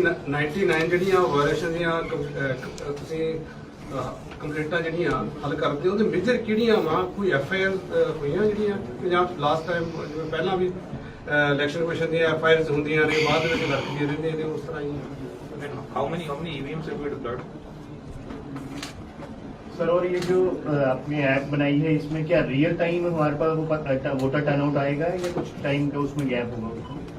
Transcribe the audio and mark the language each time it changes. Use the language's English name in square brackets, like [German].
[Punjabi] 99 ਜਿਹੜੀਆਂ ਵਾਇਲੇਸ਼ਨ ਦੀਆਂ ਤੁਸੀਂ ਕੰਪਲੇਂਟਾਂ ਜਿਹੜੀਆਂ ਹੱਲ ਕਰਦੇ ਹੋ, ਉਹਦੇ ਮੇਜਰ ਕਿਹੜੀਆਂ ਵਾ? ਕੋਈ FIR ਹੋਈਆਂ ਜਿਹੜੀਆਂ ਪੰਜਾਬ ਲਾਸਟ ਟਾਈਮ ਜਿਵੇਂ ਪਹਿਲਾਂ ਵੀ ਇਲੈਕਸ਼ਨ ਕਮਿਸ਼ਨ ਦੀਆਂ FIRs ਹੁੰਦੀਆਂ ਨੇ, ਬਾਅਦ ਵਿੱਚ ਵਰਤਦੀਆਂ ਰਹਿੰਦੀਆਂ ਨੇ, ਉਸ ਤਰ੍ਹਾਂ ਹੀ [English] How many EVMs have we deployed? [Hindi] Sir, और ये जो आपने ऐप बनाई है, इसमें क्या रियल टाइम हमारे पास वो वोटर टर्नआउट आएगा या कुछ टाइम का उसमें गैप होगा?